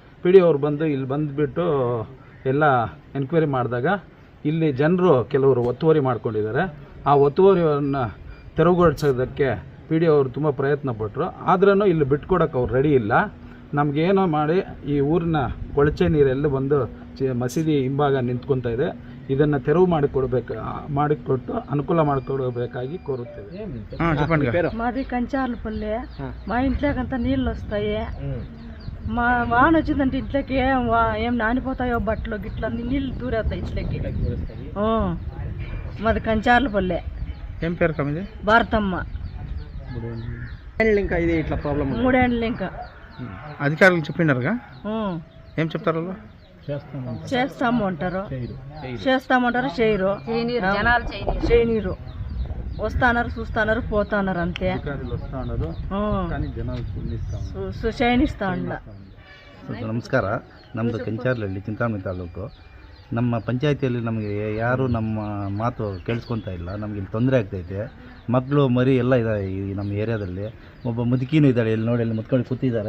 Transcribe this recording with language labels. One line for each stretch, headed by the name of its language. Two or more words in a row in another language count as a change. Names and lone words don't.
Kannada: ಪಿ ಡಿ ಅವ್ರು ಬಂದು ಇಲ್ಲಿ ಬಂದುಬಿಟ್ಟು ಎಲ್ಲ ಎನ್ಕ್ವೈರಿ ಮಾಡಿದಾಗ ಇಲ್ಲಿ ಜನರು ಕೆಲವರು ಒತ್ತುವರಿ ಮಾಡ್ಕೊಂಡಿದ್ದಾರೆ. ಆ ಒತ್ತುವರಿಯನ್ನು ತೆರವುಗೊಳಿಸೋದಕ್ಕೆ ಪಿ ಡಿ ಅವರು ತುಂಬ ಪ್ರಯತ್ನ ಪಟ್ಟರು. ಆದ್ರೂ ಇಲ್ಲಿ ಬಿಟ್ಕೊಡೋಕೆ ಅವ್ರು ರೆಡಿ ಇಲ್ಲ. ನಮಗೇನೋ ಮಾಡಿ ಈ ಊರಿನ ಕೊಳಚೆ ನೀರೆಲ್ಲ ಬಂದು ಮಸೀದಿ ಹಿಂಭಾಗ ನಿಂತ್ಕೊತಾ ಇದೆ. ಇದನ್ನು ತೆರವು ಮಾಡಿಕೊಟ್ಟು అನುకూల ಮಾಡಿಕೊಡಬೇಕಾಗಿ కోరుతేವೆ.
Telugu: మాది కంచాలపల్లి. మా ఇంట్లోకంతా నీళ్ళు వస్తాయి. మా వాన వచ్చిందంటే ఇంట్లోకి ఏం నానిపోతాయో బట్టలు గిట్ల నీళ్ళు దూరేస్తాయి ఇంట్లోకి. మాది కంచాలపల్లి. ఏం పేరు కమిది? భారతమ్మ. ఇంకా ఇది ఇట్లా ప్రాబ్లం 3 ఏళ్ళు ఇంకా. అధికారులు చెప్పినారుగా, ఏం చెప్తారు వాళ్ళు? చేస్తామంటారు చేయరు. చేయనీరు. వస్తాన్నారు, చూస్తున్నారు, పోతున్నారు అంతే.
Kannada: ಶಯನಿಸ್ತಾ ಇಲ್ಲ. ನಮಸ್ಕಾರ. ನಮ್ಮದು ಕೆಂಚಾರ್ಲಹಳ್ಳಿ, ಚಿಂತಾಮಣಿ ತಾಲೂಕು. ನಮ್ಮ ಪಂಚಾಯತಿಯಲ್ಲಿ ನಮಗೆ ಯಾರು ನಮ್ಮ ಮಾತು ಕೇಳಿಸ್ಕೊತಾ ಇಲ್ಲ. ನಮಗೆ ಇಲ್ಲಿ ತೊಂದರೆ ಆಗ್ತೈತೆ. ಮಕ್ಕಳು ಮರಿ ಎಲ್ಲ ಇದ್ದಾರೆ ಈ ನಮ್ಮ ಏರಿಯಾದಲ್ಲಿ. ಒಬ್ಬ ಮುದುಕಿನೂ ಇದ್ದಾಳೆ, ಇಲ್ಲಿ ನೋಡಿ, ಅಲ್ಲಿ ಮುತ್ಕೊಂಡು ಕೂತಿದ್ದಾರೆ.